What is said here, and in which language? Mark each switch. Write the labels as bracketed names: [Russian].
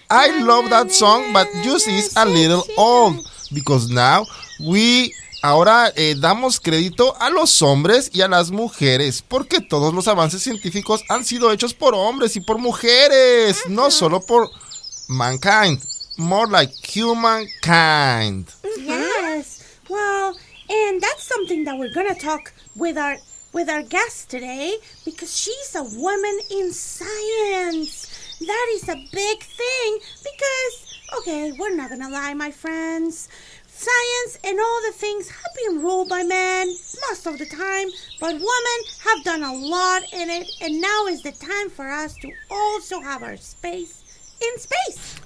[English] I love that song, but just is a little old. Because now we... [Spanish] Ahora damos crédito a los hombres y a las mujeres, porque todos los avances científicos han sido hechos por hombres y por mujeres, no solo por mankind, [English] more like humankind. Yes, well, and that's something that we're gonna talk with our guest today, because she's a woman in science. That is a big thing, because, okay, we're not gonna lie, my friends. Science and all the things have been ruled by men most of the time, but women have done a lot in it, and now is the time for us to also have our space in space.